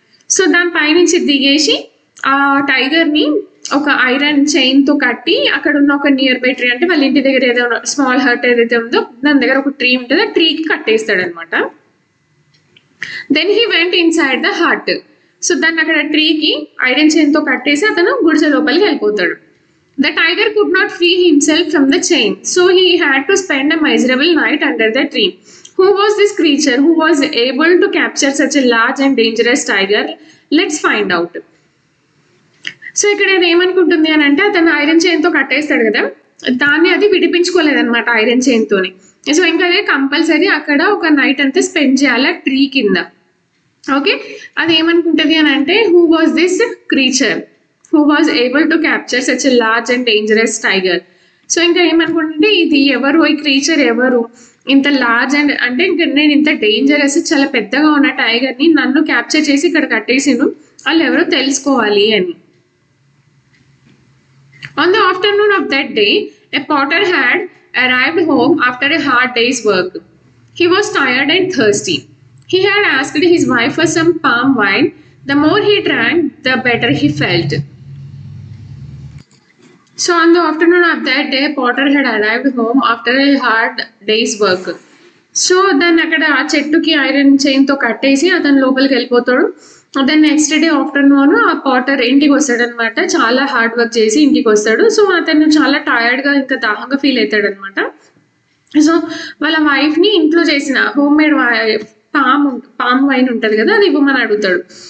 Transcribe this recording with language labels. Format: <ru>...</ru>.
<te>So దాని పైనుంచి దిగేసి ఆ టైగర్ ని ఒక ఐరన్ చైన్ తో కట్టి అక్కడ ఉన్న ఒక నియర్ బై ట్రీ, అంటే వాళ్ళ ఇంటి దగ్గర ఏదో స్మాల్ హర్ట్ ఏదైతే ఉందో దాని దగ్గర ఒక ట్రీ ఉంటుంది, ఆ ట్రీకి కట్టేస్తాడు అనమాట.</te> <en>Then he went inside the hut.</en> <te>So దాన్ని అక్కడ ట్రీకి ఐరన్ చైన్ తో కట్టేసి అతను గుడిసె లోపలికి వెళ్ళిపోతాడు.</te> <en>The tiger could not free himself from the chain, so he had to spend a miserable night under the tree. Who was this creature who was able to capture such a large and dangerous tiger? Let's find out.</en> <te>So ఇక్కడ అది ఏమనుకుంటుంది అని అంటే అతను iron chain తో కట్టేస్తాడు కదా, దాన్ని అది విడిపించుకోలేదన్నమాట ఐరన్ చైన్ తోని. సో ఇంకా అదే కంపల్సరీ అక్కడ ఒక నైట్ అంతా స్పెండ్ చేయాలి ట్రీ కింద.</te> <en>okay,</en> <te>అది ఏమనుకుంటుంది అని అంటే</te> <en>Who was this creature who was able to capture such a large and dangerous tiger.</en> <te>So ఇంకా ఏమనుకుంటుంటే ఇది ఎవరు, ఈ క్రీచర్ ఎవరు, ఇంత లార్జ్ అండ్ అంటే ఇంకా నేను ఇంత డేంజరస్ చాలా పెద్దగా ఉన్న టైగర్ ని నన్ను క్యాప్చర్ చేసి ఇక్కడ కట్టేసిండు, వాళ్ళు ఎవరో తెలుసుకోవాలి అని.</te> <en>On the afternoon of that day, a potter had arrived home after a hard day's work. He was tired and thirsty. He had asked his wife for some palm wine. The more he drank, the better he felt. So on the afternoon of that day, potter had arrived home after a hard day's work.</en> <te>So దాన్ని అక్కడ ఆ చెట్టుకి iron chain తో కట్టేసి అతను లోపలికి వెళ్ళిపోతాడు. Then next day afternoon ఆ పాటర్ ఇంటికి వస్తాడు అనమాట, చాలా హార్డ్ వర్క్ చేసి ఇంటికి వస్తాడు. సో అతను చాలా టైర్డ్ గా ఇంకా దాహంగా ఫీల్ అవుతాడు అనమాట. సో వాళ్ళ వైఫ్ ని ఇంట్లో చేసిన హోమ్ మేడ్ పామ్ వైన్ ఉంటది కదా, అది ఇవ్వమని అడుగుతాడు.</te>